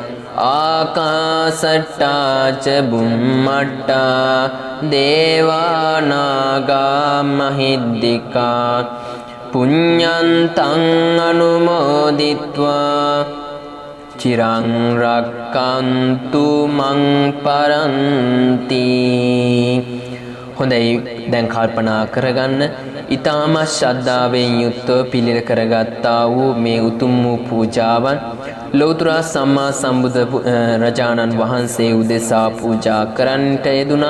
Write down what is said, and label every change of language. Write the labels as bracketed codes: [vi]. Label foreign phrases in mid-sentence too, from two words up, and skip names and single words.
[pi] ආකාසට්ටා ච බුම්මට්ටා දේවා නාග මහිද්దికා පුඤ්ඤන්තං අනුමෝදිත්වා චිරං රක්ඛන්තු මං පරන්ති. [si] හොඳයි, දැන් කල්පනා කරගන්න. ඊටම ශ්‍රද්ධාවෙන් යුක්තව පිළිල කරගත්තා වූ මේ උතුම් වූ පූජාවන් ලෞතර සම්මා සම්බුදු රජාණන් වහන්සේ උදෙසා පූජා කරන්නට යෙදුණා.